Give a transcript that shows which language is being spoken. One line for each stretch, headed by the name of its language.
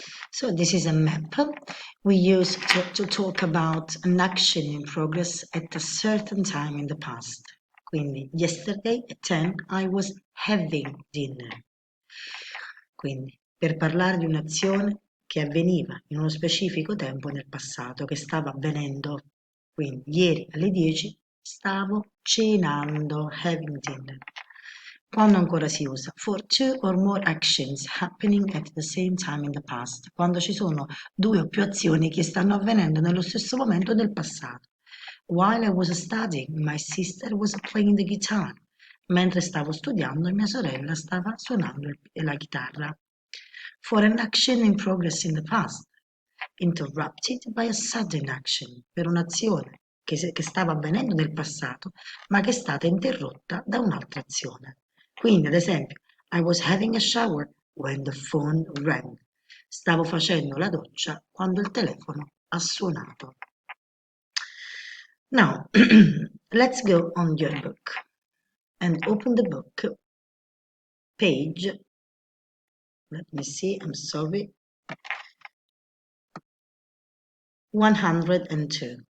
English: So this is a map we use to talk about an action in progress at a certain time in the past. Quindi, yesterday at 10 I was having dinner.
Italian: Quindi, per parlare di un'azione che avveniva in uno specifico tempo nel passato, che stava avvenendo. Quindi, ieri alle 10 stavo cenando,
English: having dinner.
Italian: Quando ancora si usa?
English: For two or more actions happening at the same time in the past.
Italian: Quando ci sono due o più azioni che stanno avvenendo nello stesso momento nel passato.
English: While I was studying, my sister was playing the guitar.
Italian: Mentre stavo studiando, mia sorella stava suonando la chitarra.
English: For an action in progress in the past. Interrupted by a sudden action.
Italian: Per un'azione che stava avvenendo nel passato, ma che è stata interrotta da un'altra azione. Quindi, ad esempio,
English: I was having a shower when the phone rang.
Italian: Stavo facendo la doccia quando il telefono ha suonato.
English: Now, let's go on your book and open the book page. Let me see, I'm sorry. 102.